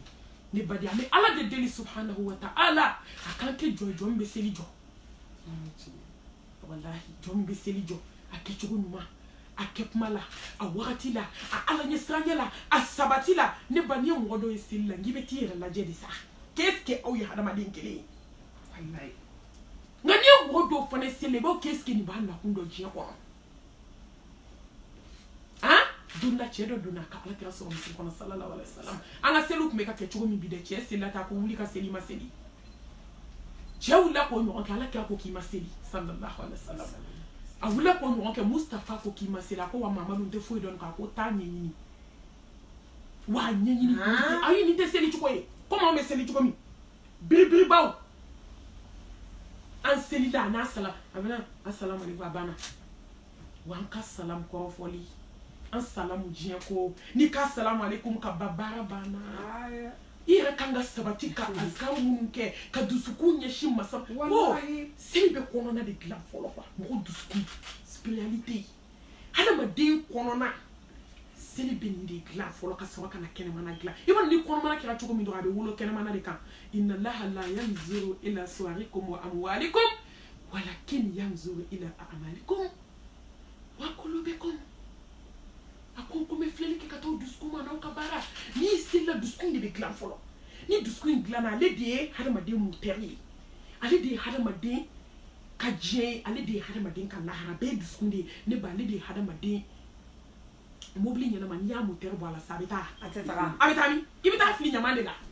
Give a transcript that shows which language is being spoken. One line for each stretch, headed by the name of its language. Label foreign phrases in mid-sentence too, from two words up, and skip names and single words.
Bambara: ne ba de an bɛ ala de deli
Arabic: سبحانه وتعالى
Bambara: a k'an kɛ jɔn min bɛ seli jɔ walahi jɔn min bɛ seli jɔ a kɛcogo ɲuman a kɛ kuma la a wagati la a ala ɲɛsiranya la a sabati la ne ba n'i ye mɔgɔ dɔw ye seli la n'i bɛ t'i yɛrɛ lajɛ de sa
French: qu'est-ce que
Bambara: aw ye hadamaden kelen ye wallahi nka n'i ye mɔgɔ dɔw fana seli i b'aw
French: qu'est-ce que
Bambara: nin b'a nakun dɔn diɲɛ kɔnɔ han don la cɛ dɔ donna ka alakira sɔrɔ misiri kɔnɔ
Arabic: صلى الله عليه وسلم
Bambara: an ka seliw tun bɛ ka kɛ cogo min bi dɛ cɛ selila ta ko wuli ka seli ma seli cɛ wulila k'o ɲɔgɔn kɛ alakira ko k'i ma seli
Arabic: صلى الله عليه وسلم
Bambara: a wulila k'o ɲɔgɔn kɛ mustafa ko k'i ma seli a ko wa mamadu n tɛ foyi dɔn k'a ko taa ɲɛɲini wa ɲɛɲini ayi nin tɛ seli cogo ye komi anw bɛ seli cogo min biribiribaw an selila a n'a salam a bɛna
Arabic: السلام عليكم
Bambara: a banna wa an ka salam kɔrɔfɔli an salamu diɲɛ ko n'i ka salamu alaikum ka ba baara banna i yɛrɛ kan ka sabati ka azkaru minnu kɛ ka dusukun ɲɛsin masa ko seli bɛ kɔnɔna de dilan fɔlɔ quoi mɔgɔ dusukun spiritualité hadamaden kɔnɔna seli bɛ nin de dilan fɔlɔ ka sɔrɔ ka na kɛnɛmana dilan i b'a dɔn ni kɔnɔmana kɛra cogo min dɔrɔn a bɛ wolo kɛnɛmana de kan
Arabic: إن الله لا ينظر إلى صوركم وأموالكم ولكن ينظر إلى أعمالكم وقلوبكم
Bambara: a ko ko n bɛ filɛli kɛ ka taa o dusukun ma n'aw ka baara n'i selila dusukun de bɛ dilan fɔlɔ ni dusukun in dilanna ale de ye hadamaden motɛri ye ale de ye hadamaden ka diɲɛ ye ale de ye hadamaden ka lahara bɛɛ ye dusukun de ye ne ba ale de ye hadamaden mobili ɲɛnama n'i y'a motɛri bɔ a la sa a bɛ taa a bɛ taa min i bɛ taa fili ɲaman de la